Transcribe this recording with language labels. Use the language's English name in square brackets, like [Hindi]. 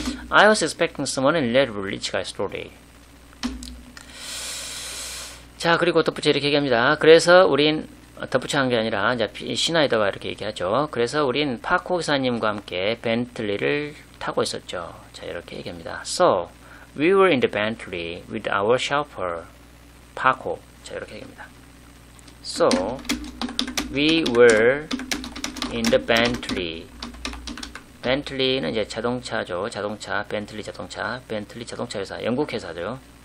[English] I was expecting someone unrelatable rich guy story. [Korean] 자, 그리고 덧붙여 이렇게 얘기합니다. 그래서 우린 덧붙여 한 게 아니라 이제 시나이더가 이렇게 얘기하죠. 그래서 우린 파코 기사님과 함께 벤틀리를 타고 있었죠. 자, 이렇게 얘기합니다. [English] So we were in the Bentley with our chauffeur Paco. [Korean] 자, 이렇게 얘기합니다. [English] So we were in the Bentley. [Korean] 벤틀리는 이제 자동차죠. 벤틀리 자동차 회사, 영국 회사죠.